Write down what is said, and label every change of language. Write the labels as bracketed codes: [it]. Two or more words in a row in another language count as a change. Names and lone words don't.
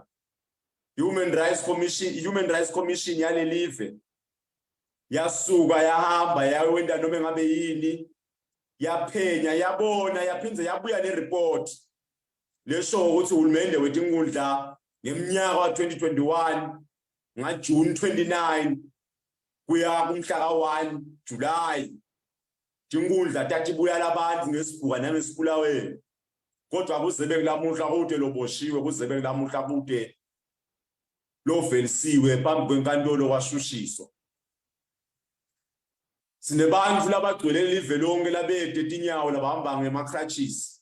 [ss] Human Rights Commission yalelive yasuka yahamba yawenda noma ngabe yini, yaphenya yabona yaphinze yabuya nereport lesho ukuthi uhulumende wetingundla ngeminyaka wa 2021 ngaJune 29 kuya kumhla ka1 July tingundla tatibuyala abantu ngesibhuka nangesibulaweni. Kodwa kuzebe kulamuhla kude loboshiwe, kuzebe kulamuhla kude lovelisiwe phambi kwenkantolo kwashushiswa. Sinebantu labagcwele live lonke labede tinyawo labahamba ngema-crutches.